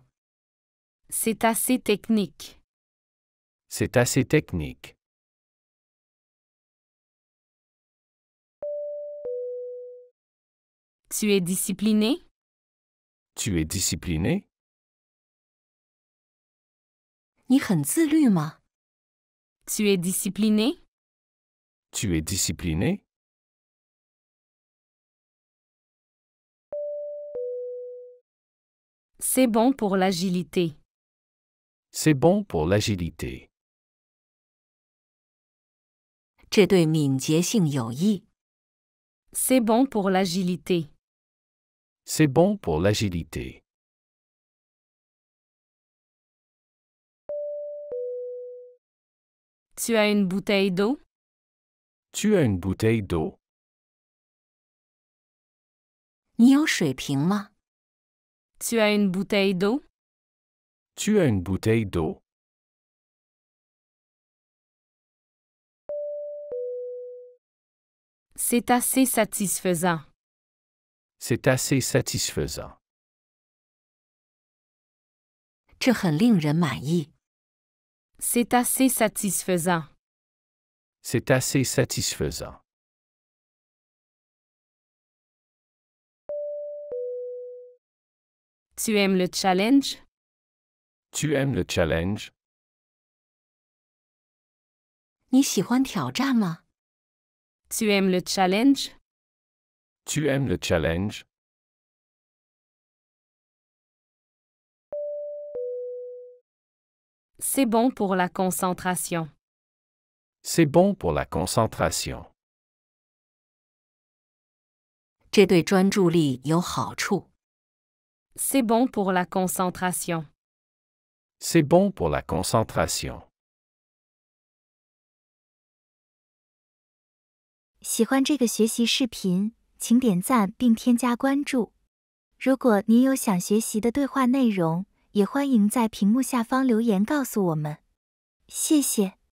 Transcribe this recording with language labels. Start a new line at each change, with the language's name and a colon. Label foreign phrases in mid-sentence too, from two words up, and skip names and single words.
French: C'est assez technique. C'est assez technique. Tu es discipliné? Tu es discipliné?
Chinese: 你很自律吗？
French: Tu es discipliné? Tu es discipliné? C'est bon pour l'agilité. C'est bon pour l'agilité.
Chinese: 这对敏捷性有益。
French: C'est bon pour l'agilité. C'est bon pour l'agilité. Tu as une bouteille d'eau? Tu as une bouteille d'eau?
Chinese: 你有水瓶吗？
French: Tu as une bouteille d'eau? Tu as une bouteille d'eau? C'est assez satisfaisant. C'est assez satisfaisant.
Chinese: 这很令人满意。
French: C'est assez satisfaisant. C'est assez satisfaisant. Tu aimes le challenge? Tu aimes le challenge?
Chinese: 你喜欢挑战吗？
French: Tu aimes le challenge? Tu aimes le challenge? C'est bon pour la concentration. C'est bon pour la concentration.
Chinese: 这对专注力有好处。
French: C'est bon pour la concentration. C'est bon pour la concentration.
Chinese: 喜欢这个学习视频，请点赞并添加关注。如果您有想学习的对话内容，也欢迎在屏幕下方留言告诉我们。谢谢。